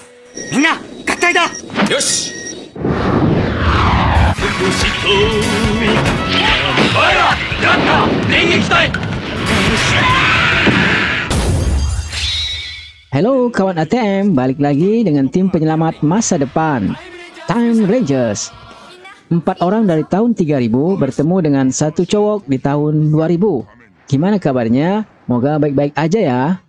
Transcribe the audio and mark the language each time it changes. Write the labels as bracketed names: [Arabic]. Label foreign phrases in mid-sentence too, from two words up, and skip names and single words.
[Japanese] みんな合体だ。よし。おいらやった電撃隊。 [Indonesian] Halo kawan ATM, balik lagi dengan tim penyelamat masa depan, Time Rangers. 4 orang dari tahun 3000 bertemu dengan satu cowok di tahun 2000. Gimana kabarnya? Moga baik-baik aja ya.